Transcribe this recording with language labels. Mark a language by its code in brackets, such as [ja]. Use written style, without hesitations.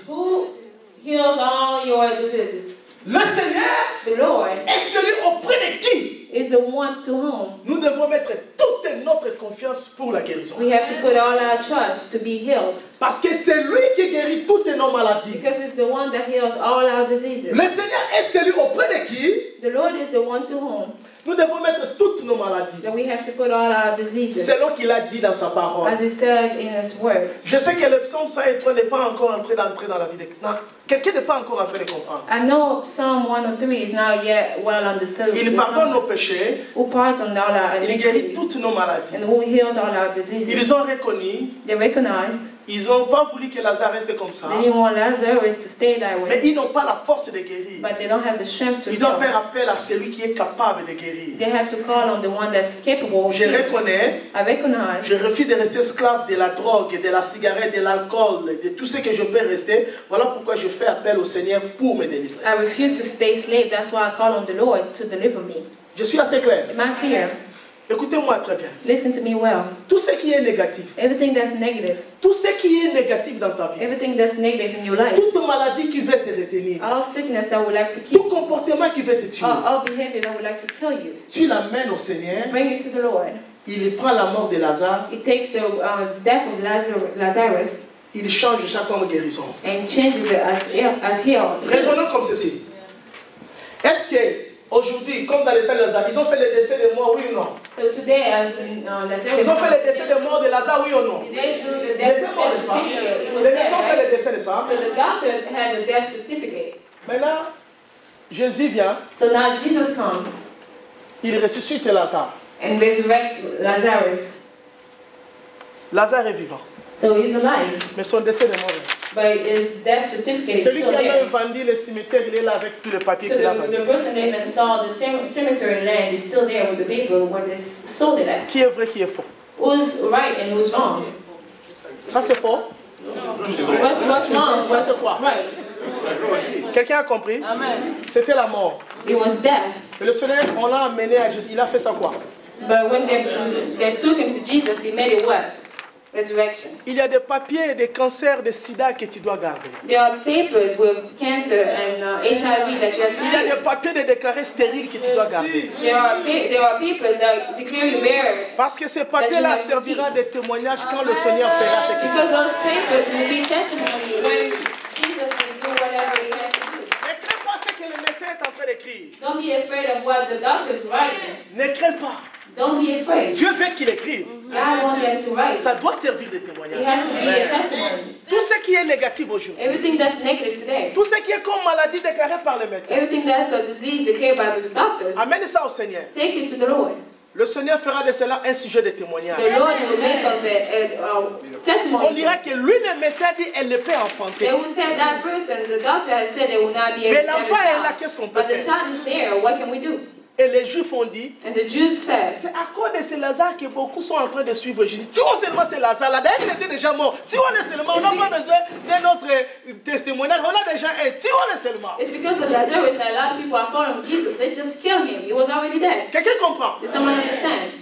[en] Who heals all your diseases? [fr] Le Seigneur [en] The Lord [fr] est celui auprès de qui [en] is the one to whom [fr] nous devons mettre toute notre confiance pour la guérison. [en] we have to put all our trust to be healed. [fr] Parce que c'est lui qui guérit toutes nos maladies. [en] Because it's the one that heals all our diseases. [fr] Le Seigneur est celui auprès de qui [en] The Lord is the one to whom [fr] nous devons mettre toutes nos maladies. [en] that we have to put all our diseases. [fr] Selon qu'il a dit dans sa parole. [en] As he said in his word. [fr] Je sais que le psaume 103 n'est pas encore entré dans la vie de... Non, quelqu'un n'est pas encore en train de comprendre. [en] I know Psalm 103 is not yet well understood. [fr] Il pardonne nos péchés. [en] Who pardons all our [fr] Il guérit [en] iniquities [fr] toutes nos maladies. [en] and who heals all our diseases. [fr] Ils ont reconnu [en] They recognized [fr] Ils n'ont pas voulu que Lazare reste comme ça. [en] They didn't want Lazarus to stay that [fr] Mais [en] way. [fr] ils n'ont pas la force de guérir. [en] But they don't have the strength to [fr] Ils doivent [en] heal. [fr] faire appel à celui qui est capable de guérir. [en] They have to call on the one that's capable of [fr] Je [en] healing. [fr] reconnais, [en] I recognize [fr] je refuse de rester esclave de la drogue, de la cigarette, de l'alcool, de tout ce que je peux rester. Voilà pourquoi je fais appel au Seigneur pour me délivrer. [en] I refuse to stay slave. That's why I call on the Lord to deliver me. [fr] Je suis assez clair. [en] Am I clear? [fr] Écoutez-moi très bien. [en] Listen to me well. [fr] Tout ce qui est négatif, [en] Everything that's negative, [fr] tout ce qui est négatif dans ta vie, [en] everything that's negative in your life, [fr] toute maladie qui veut te retenir, [en] all sickness that would like to keep [fr] tout comportement qui veut te tuer, [en] all behavior that would like to kill you, [fr] tu l'amènes au Seigneur, [en] bring it to the Lord. [fr] il prend la mort de Lazare, [en] It takes the death of Lazarus [fr] il change chaque homme en guérison. [en] and changes it as healed. [fr] Raisonnons comme ceci. Est-ce que aujourd'hui, comme dans l'état de Lazare, ils ont fait le décès de mort, oui ou non? [en] So today, as in Lazarus, [fr] Ils ont fait le décès de mort de Lazare, oui ou non? [en] did they do the death [fr] deux morts, n'est-ce pas? [en] certificate? It was [fr] Les [en] death, [fr] deux ont fait [en] right? [fr] le décès, n'est-ce pas? [en] So the doctor had the death certificate. [fr] Maintenant, Jésus vient, [en] So now Jesus comes [fr] il ressuscite Lazare. [en] and resurrects Lazarus. [fr] Lazare est vivant, [en] So he's alive, [fr] mais son décès est mort. [en] but his death certificate is [fr] Celui [en] still [fr] qui a même vendu le cimetière, il est là avec tout le papier [en] So [fr] qu'il a [en] the [fr] vendu. [en] person that even saw the cemetery land is still there with the paper where they sold it at. [fr] Qui est vrai, qui est faux? [en] Who's right and who's wrong? [fr] Ça c'est faux? [en] What's wrong? What's [fr] c'est quoi? [en] right? [fr] Quelqu'un a compris? C'était la mort. [en] It was death. [fr] Et le Seigneur, on l'a amené à Jésus. Il a fait ça quoi? [en] But when they took him to Jesus, he made it what? Resurrection. [fr] Il y a des papiers, des cancers, des sida que tu dois garder. [en] There are papers with cancer and HIV that you have to [fr] Il y a [en] keep. [fr] des papiers de déclarés stériles que tu dois garder. [en] There are papers that declare you barren. [fr] Parce que ces papiers-là servira de témoignage quand le Seigneur fera ce qu'il [en] Because [fr] fera. [en] those papers will be testimony when Jesus will do whatever he has to do. [fr] Ne crains pas ce que le médecin est en train d'écrire. [en] Don't be afraid of what the doctor is writing. [fr] Ne crains pas. [en] Don't be afraid. [fr] Dieu veut qu'il écrive. [en] God wants them to write. [fr] Ça doit servir de [en] It [fr] témoignage. [en] has to be a testimony. [fr] Tout ce qui est négatif aujourd'hui, [en] Everything that's negative today, [fr] tout ce qui est comme maladie déclarée par les médecins, [en] everything that's a disease declared by the doctors, [fr] amène ça au Seigneur. [en] take it to the Lord. [fr] Le Seigneur fera de cela un sujet de témoignage. [en] The Lord will make of it a testimony. [fr] On dira que lui, le médecin, dit elle ne peut enfanter. [en] They will say that person, the doctor has said they will not be able [fr] Mais [en] to have [fr] l'enfant est là, [en] a child. [fr] qu'est-ce qu'on peut [en] But the [fr] faire? [en] child is there, what can we do? [fr] Et les Juifs ont dit, [en] And the Jews said, [fr] c'est à cause de ce Lazare que beaucoup sont en train de suivre Jésus. Tu vois seulement ce Lazare là, d'ailleurs il était déjà mort. Tu vois seulement, on n'a pas besoin d'un autre témoignage, on a déjà un. Tu vois seulement. [en] it's because of Lazarus that a lot of people are following Jesus. Let's just kill him. He was already dead. [fr] Quelqu'un comprend? [en] Does someone understand?